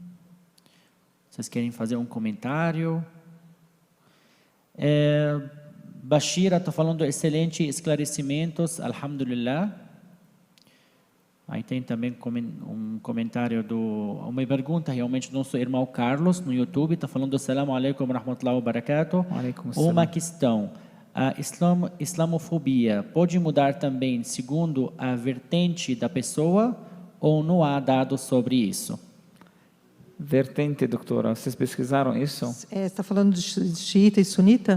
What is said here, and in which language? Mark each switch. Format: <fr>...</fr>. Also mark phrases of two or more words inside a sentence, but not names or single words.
<pt>Vocês querem fazer um comentário? Bashira está falando excelentes esclarecimentos, alhamdulillah. Aí tem também um comentário uma pergunta realmente do nosso irmão Carlos no YouTube, está falando</pt> <ar>السلام عليكم ورحمة الله وبركاته.</ar> <pt>Uma questão, a islamofobia pode mudar também segundo a vertente da pessoa ou não há dados sobre isso? Vertente, doutora, vocês pesquisaram isso? Você está falando de xiita e sunita?</pt>